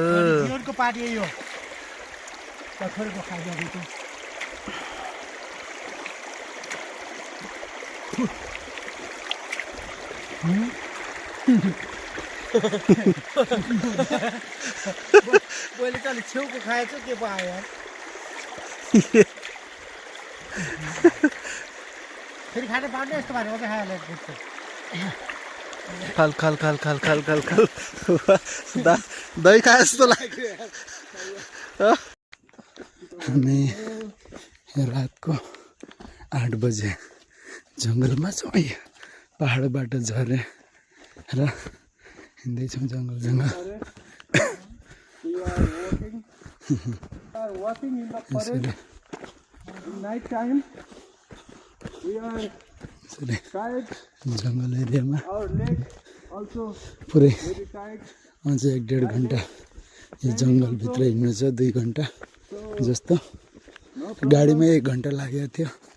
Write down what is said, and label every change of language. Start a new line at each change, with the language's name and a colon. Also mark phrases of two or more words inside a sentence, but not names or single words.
Nepali: जीवनको पार्टी यही हो पछाडिको खाइदिएको पहिले त अलिक छेउको खाएछ के पो आयो यार फेरि खाने पाउने यस्तो भने मात्रै खाइहाल्यो खाल खाल खाल खाल खाल खाल खाल दही खाए जस्तो लाग्यो हामी रातको 8 बजे जङ्गलमा छौँ पहाडबाट झरे र हिँड्दैछौँ जङ्गल जङ्गल यसरी जङ्गल एरियामा पुरै अझ 1-1.5 घन्टा यो जङ्गलभित्र हिँड्नु छ 2 घन्टा जस्तो गाडीमा 1 घन्टा लागेको थियो